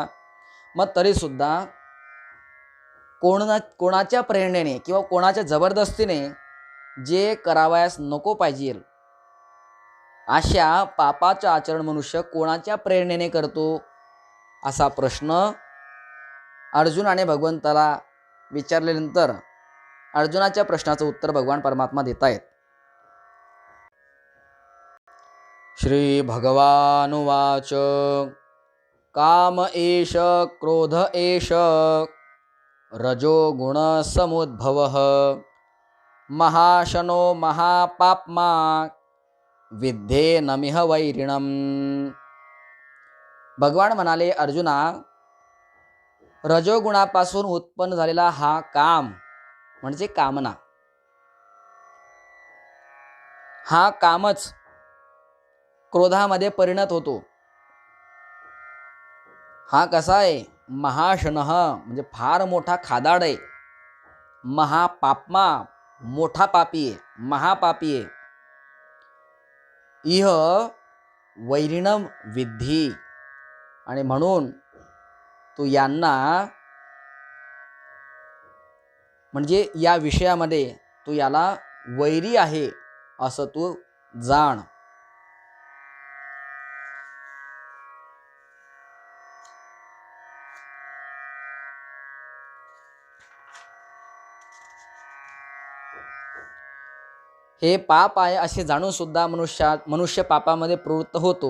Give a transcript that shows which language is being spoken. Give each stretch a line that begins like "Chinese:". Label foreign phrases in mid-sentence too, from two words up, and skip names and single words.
Marathi: मग तरीसुद्धा कोणाच्या प्रेरणेने किंवा कोणाच्या जबरदस्तीने जे करावयास नको पाहिजे अशा पापाचं आचरण मनुष्य कोणाच्या प्रेरणेने करतो, असा प्रश्न अर्जुनाने भगवंताला विचारल्यानंतर अर्जुनाच्या प्रश्नाचं उत्तर भगवान परमात्मा देत आहेत.
Sanskrit: श्री भगवानुवाच काम एष क्रोध एष रजोगुण समुद्भवः महाशनो महापाप्मा विद्धेनमिह वैरिणम.
Marathi: भगवान म्हणाले, अर्जुना, रजोगुणापासून उत्पन्न झालेला हा काम म्हणजे कामना, हा कामच क्रोधामध्ये परिणत होतो. हा कसा आहे? महाशनः म्हणजे फार मोठा खादाड आहे, महापाप्मा मोठा पापी आहे, महापापी आहे.
Sanskrit: इह वैरिणम विद्धी,
Marathi: आणि म्हणून तू यांना म्हणजे या विषयामध्ये तू याला वैरी आहे असं तू जाण. हे पाप आहे असे जाणून सुद्धा मनुष्य पापामध्ये प्रवृत्त होतो.